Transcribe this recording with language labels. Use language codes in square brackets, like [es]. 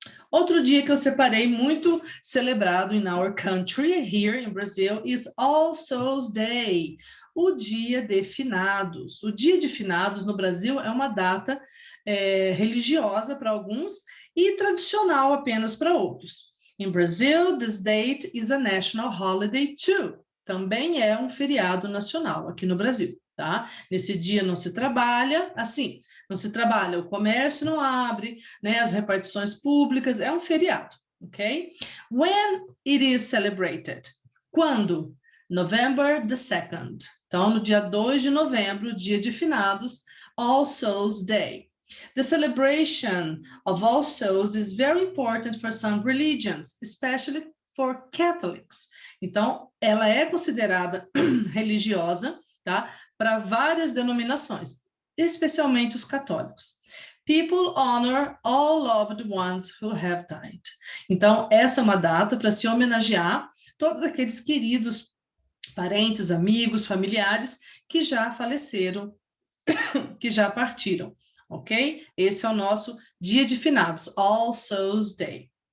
[pt] Outro dia que eu separei muito celebrado [en] in our country, here in Brazil, is All Souls Day, [pt] o Dia de Finados. O Dia de Finados no Brasil é uma data religiosa para alguns e tradicional apenas para outros. [en] In Brazil, this date is a national holiday too. [pt] Também é um feriado nacional aqui no Brasil, tá? Nesse dia não se trabalha, assim, não se trabalha, o comércio não abre, né? As repartições públicas, é um feriado, ok? [en] When it is celebrated? [pt] Quando? [en] November the 2nd. [pt] Então, no dia 2 de novembro, dia de finados, All Souls Day. [en] The celebration of All Souls is very important for some religions, especially for Catholics. [pt] Então, ela é considerada religiosa, tá? Para várias denominações, especialmente os católicos. [en] People honor all loved ones who have died. [pt] Então, essa é uma data para se homenagear todos aqueles queridos parentes, amigos, familiares que já faleceram, que já partiram, ok? Esse é o nosso dia de finados, All Souls Day.